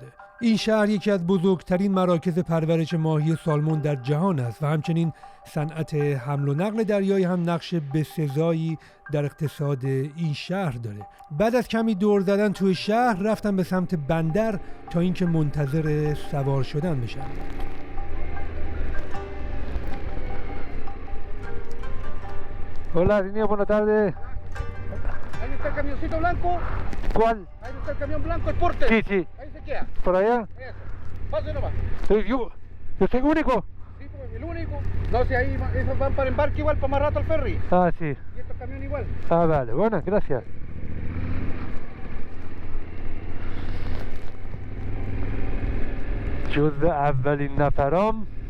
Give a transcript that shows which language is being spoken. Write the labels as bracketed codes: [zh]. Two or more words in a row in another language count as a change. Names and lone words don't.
[fa] این شهر یکی از بزرگترین مراکز پرورش ماهی سالمون در جهان است و همچنین صنعت حمل و نقل دریایی هم نقش بسزایی در اقتصاد این شهر داره. بعد از کمی دور زدن توی شهر رفتم به سمت بندر تا اینکه منتظر سوار شدن بشم. [es] Hola, niño, buenas tardes. Ahí está el camioncito blanco. ¿Cuál? Ahí está el camión blanco, el porte. Sí, sí. Ahí se queda. ¿Por allá? Eso. Pase nomás. ¿Yo soy único? Sí, pues, el único. No, si ahí esos van para embarque igual, para más rato al ferry. Ah, sí. Y estos camiones igual. Ah, vale. Bueno, gracias. [fa] جزء اولین نفرام